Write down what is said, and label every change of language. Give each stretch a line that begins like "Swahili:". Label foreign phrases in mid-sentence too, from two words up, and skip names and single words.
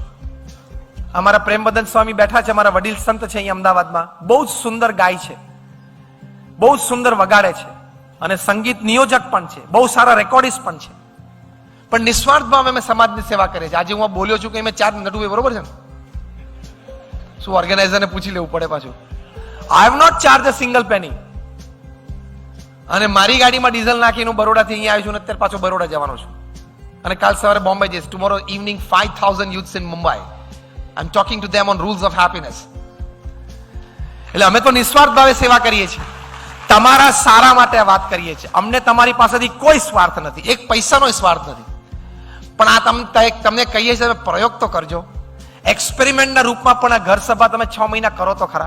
Gujarati: અમારા પ્રેમબદન સ્વામી બેઠા છે, અમારા વડીલ સંત છે અહીંયા અમદાવાદમાં, બહુ જ સુંદર ગાય છે, બહુ જ સુંદર વગાડે છે, અને સંગીત નિયોજક પણ છે, બહુ સારા રેકોર્ડિસ્ટ પણ છે. પણ નિસ્વાર્થ ભાવે અમે સમાજની સેવા કરીએ છીએ. આજે હું બોલ્યો છું કે મેં ચાર્જ નટું, બરોબર છે ને? શું ઓર્ગેનાઇઝરને પૂછી લેવું પડે પાછું?
English: I have not charged a single penny.
Gujarati: અને મારી ગાડીમાં ડીઝલ નાખીને બરોડાથી અહીંયા આવ્યો છું, અને અત્યારે પાછો બરોડા જવાનો છું, અને કાલ સવારે બોમ્બે જઈશ.
English: tomorrow evening 5000 youths in Mumbai. I'm talking to them on rules of happiness.
Gujarati: એટલે અમે તો નિસ્વાર્થ ભાવે સેવા કરીએ છીએ, તમારા સારા માટે વાત કરીએ છીએ. અમને તમારી પાસેથી કોઈ સ્વાર્થ નથી, એક પૈસાનો સ્વાર્થ નથી. પણ આ તમને કહીએ છીએ, પ્રયોગ તો કરજો. એક્સપેરિમેન્ટના રૂપમાં પણ આ ઘર સભા તમે 6 મહિના કરો તો ખરા.